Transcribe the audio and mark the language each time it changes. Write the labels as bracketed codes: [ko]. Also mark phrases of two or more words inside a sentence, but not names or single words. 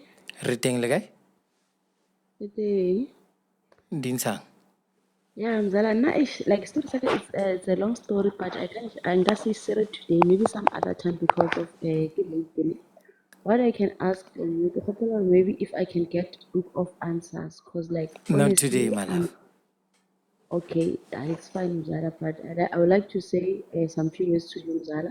[st] Re teng le kae? Dinsang. [en] Yeah, Mzala, like story it's a long story, but I'm just say today, maybe some other time because of what I can ask from you, maybe if I can get group of answers, cause like not today, my love. Okay, it's fine, Mzala, but I would like to say some few words to you, Mzala.